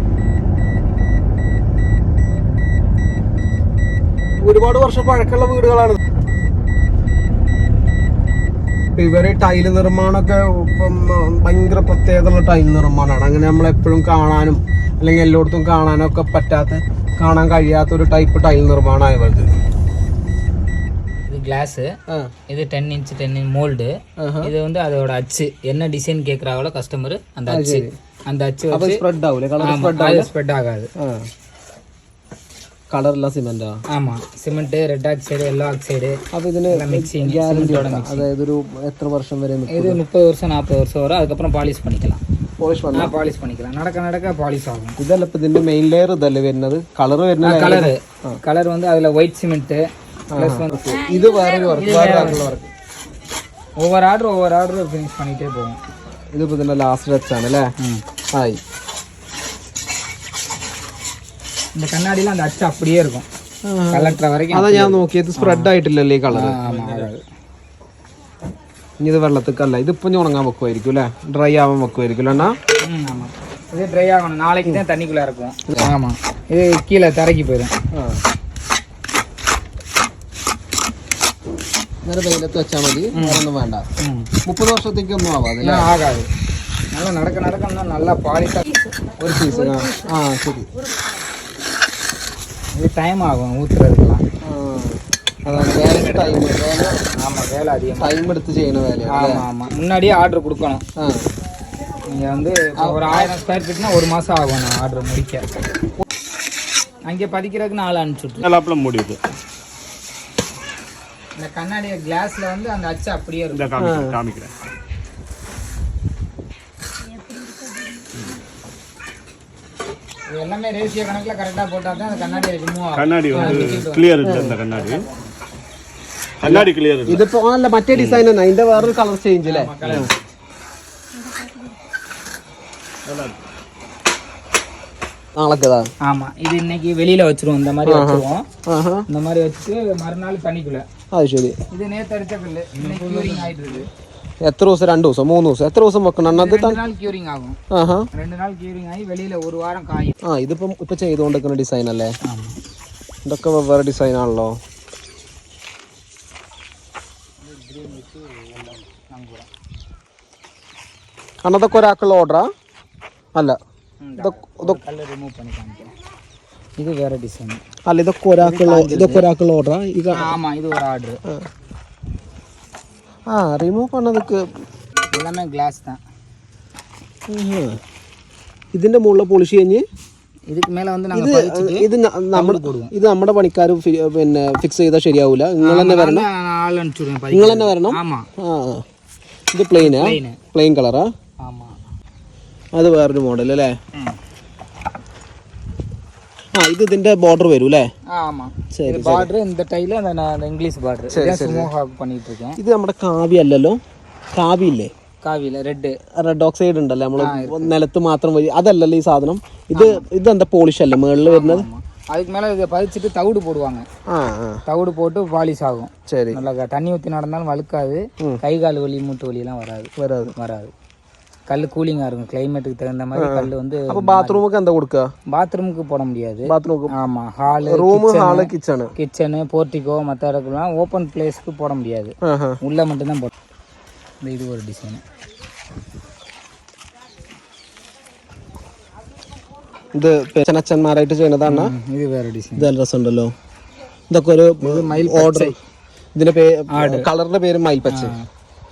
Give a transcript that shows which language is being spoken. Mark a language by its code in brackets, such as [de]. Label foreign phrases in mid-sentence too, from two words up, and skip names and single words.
[ml] ഒരുപാട് വർഷം പഴക്കമുള്ള വീടുകളാണ്. ഇവര് ടൈല് നിർമ്മാണമൊക്കെ ഇപ്പം ഭയങ്കര പ്രത്യേകതയുള്ള ടൈൽ നിർമ്മാണമാണ്. അങ്ങനെ നമ്മളെപ്പോഴും കാണാനും അല്ലെങ്കിൽ എല്ലായിടത്തും കാണാനും ഒക്കെ കാണാൻ കഴിയാത്ത ഒരു ടൈപ്പ് ടൈൽ നിർമ്മാണമാണ് ഇവർക്ക്. [ta] இது கிளாஸ், இது 10 [en] inch mould. [ta] இது வந்து அதோட அச்சு என்ன டிசைன் கேக்குறாங்களோ கஸ்டமர் அந்த அச்சு வச்சு ஸ்ப்ரெட் ஆகுது. [en] colour spread [ta] ஆகாது. [ml] കളറുള്ള സിമെന്റാ? [en] ആമാ, cement, red oxide, yellow oxide. [ml] അപ്പൊ ഇതിന് അതായത് ഒരു എത്ര വർഷം വരെ? [ta] ഇത് 30 வருஷம் 40 வருஷம் வரும். அதுக்கப்புறம் பாலிஷ் பண்ணிக்கலாம். பாலிஷ் பண்ணிக்கலாம். நடக்க பாலிஷ் ஆகும். [ml] ഇതല്ല ഇപ്പൊ ഇതിന്റെ [en] main layer [ml] ഇതല്ലേ വരുന്നത്? കളർ വരുന്നത് [en] കളർ [ta] வந்து அதுல [en] white cement plus [ml] ഇത് വേറെ വർക്ക്. [ta] ஒவ்வொரு [en] order finish [ta] பண்ணிட்டே போகும். [ml] ഇതിപ്പോ ഇതിന്റെ [en] last touch [ml] ആണ് അല്ലേ? ആയി. [ta] இந்த கண்ணாடியில அந்த அச்சு அப்படியே இருக்கும் கலெக்டர் வரைக்கும். [ml] അതാ ഞാൻ നോക്കിയത്, സ്പ്രെഡ് ആയിട്ടില്ലല്ലേ ഈ കളർ. ഇനി ഇത് വെള്ളത്തിക്കല്ല, ഇതിപ്പോ ഉണങ്ങാൻ വെക്കുമായിരിക്കും അല്ലേ? ഡ്രൈ ആവാൻ വെക്കുമായിരിക്കും അണ്ണാ? [ta] ஆமா, இது ட்ரை ஆகணும். நாளைக்கு தான் தண்ணிக்குள்ள இருக்கும். ஆமா, இது கீழே தரைக்கு போயிடும். [ml] നേരെ വെയിലത്ത് വെച്ചാൽ മതി, ഒന്നും വേണ്ട. 30 വർഷത്തേക്കൊന്നും ആവാതെ [ta] ആകാതെ நல்லா நடக்க நல்லா பாலிஷா [ml] ഒരു പീസ്. ശരി. [ta] இது டைம் ஆகும் ஊத்துறதுக்குலாம். [ml] അതാണ് വേലക്ക് ടൈം. [ta] ஆமாம், வேலை அதிகம் [ml] ടൈം എടുത്ത് ചെയ്യുന്ന വേലയാണ്. [ta] ஆமாம், முன்னாடியே ஆர்டர் கொடுக்கணும். நீங்கள் வந்து ஒரு 1000 [en] square feet-னா [ta] 1 மாதம் ஆகும் நான் ஆர்டர் முடிக்க. அங்கே பதிக்கிறதுக்கு 4 அனுப்பிச்சுட்டு முடியுது. இந்த கண்ணாடி கிளாஸ்ல வந்து அந்த அச்சு அப்படியே இருக்கும். காமிக்கிறேன். எல்லாமே ரேஷியோ கணக்குல கரெக்டா போட்டா தான் அந்த கண்ணாடி ரிமூவ் ஆகும். கண்ணாடி வந்து கிளியர் இருக்கு. அந்த கண்ணாடி கிளியர் இருக்கு. [ml] ഇതിപ്പോ അല്ല മറ്റേ ഡിസൈൻ ആണ്, അതിന്റെ വേറൊരു [en] colour change [ml] അല്ലേ? നാളേക്കതാ? [ta] ஆமா, இது இன்னைக்கு வெளியில வச்சிருவோம். இந்த மாதிரி வச்சிருவோம். இந்த மாதிரி வச்சு மறுநாள் தண்ணிக்குள்ள. [ml] അത് ശരി. [ta] இது நேத்து அடிச்ச கல்லு இன்னைக்கு ക്യൂറിംഗ് ആയിട്ട് இருக்கு. [ml] എത്ര ദിവസം? 2 ദിവസം 3 ദിവസം? എത്ര ദിവസം വെക്കണം? [ta] 2 நாள் க்யூரிங் ஆகும். 2 நாள் க்யூரிங் ஆயி வெளியில 1 வாரம் காயும். [ml] ഇതിപ്പം ഇപ്പൊ ചെയ്തുകൊണ്ടിരിക്കുന്ന ഡിസൈൻ അല്ലേ? ഇതൊക്കെ വേറെ ഡിസൈൻ ആണല്ലോ. അതൊക്കെ ഒരാൾക്കുള്ള ഓർഡറാ? അല്ല, കല്ല് റിമൂവ് பண்ணி കാണിക്കാം. ഇത് വേറെ ഡിസൈൻ അല്ല, ഇതൊക്കെ ഒരാൾക്കുള്ള ഓർഡറാ? ആമാ, ഇത് ഒരു ഓർഡർ. [ta] റിമൂവ് பண்ணதுக்கு எல்லாமே கிளாஸ் தான். [ml] ഇതിന്റെ മുകളിൽ പോളിഷ് കഴിഞ്ഞ് [ta] இதுக்கு மேல வந்து நாங்க பதிச்சிட்டு [ml] ഇത് നമ്മുടെ പണിക്കാർ പിന്നെ ഫിക്സ് ചെയ്താൽ ശരിയാവൂല. നിങ്ങൾ തന്നെ വരണം. ആൾ അടിച്ചുടും. നിങ്ങൾ തന്നെ വരണം. ആമാ. ഇത് പ്ലെയിൻ കളറാ? ആമാ. അത് വേറൊരു മോഡൽ അല്ലേ? ഇത് ഇതിന്റെ ബോർഡർ വരും അല്ലേ? [ta] ஆமா, சரி. பார்டர் இந்த டைல அந்த [en] English border [ta] இதான் [en] smoke up [ta] பண்ணிட்டு இருக்கேன். [ml] ഇത് നമ്മുടെ കാവി അല്ലല്ലോ? കാവി ഇല്ലേ? കാവിയില്ല, റെഡ് ഓക്സൈഡ് ഉണ്ടല്ലോ നമ്മള് നിലത്ത് മാത്രം വരും, അതല്ലല്ലോ ഈ സാധനം. ഇതെന്താ പോളിഷ് അല്ലേ മേളിൽ വരുന്നത്? [ta] அதுக்கு மேல இதை பதிச்சுட்டு தவிடு போடுவாங்க. தவிடு போட்டு பாலிஷ் ஆகும். சரி. நல்லா தண்ணி ஊற்றி நடந்தாலும் வழுக்காது. கை கால் வலி, மூட்டு வலி எல்லாம் வராது. கல் கூலிங்கா இருக்கும். கிளைமேட்டுக்கு தகுந்த மாதிரி கல் வந்து. அப்ப பாத்ரூமுக்கு அந்த கொடுக்க? பாத்ரூமுக்கு போட முடியாது. பாத்ரூமுக்கு ஆமா, ஹால், ரூம், ஹால், கிச்சன், போர்ட்டிகோ, மற்ற இடத்துலாம் [en] open place-க்கு [ta] போட முடியாது. உள்ள மட்டும் தான் போட. இது ஒரு டிசைன். [ml] ഇത് അച്ഛന്മാരായിട്ട് ചെയ്യുന്നതാണ്. ഇത് വേറെ ഡിസൈൻ. ഇത് നല്ല രസമുണ്ടല്ലോ. ഇതൊക്കെ ഒരു ഓർഡർ. ഇതിന്റെ കളറിന്റെ പേര് മയിൽ പച്ച.